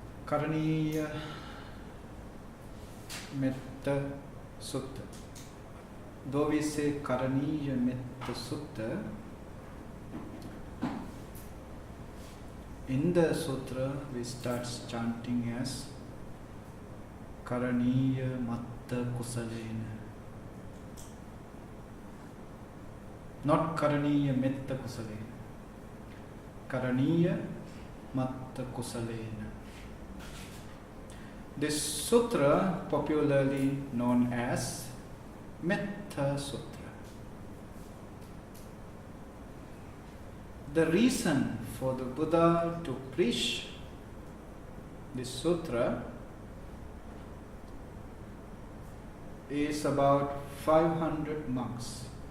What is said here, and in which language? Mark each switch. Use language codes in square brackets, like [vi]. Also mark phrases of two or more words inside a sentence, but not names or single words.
[en] Karaṇīya Metta Sutta. Though we say Karaṇīya Metta Sutta, in the sutra we start chanting as [pi] Karaṇīya Metta Kusalena. [en] Not [pi] Karaṇīya Metta Kusalena. Karaṇīya Metta Kusalena. [en] This sutra popularly known as Metta Sutta. The reason for the Buddha to preach this sutra is about 500 monks.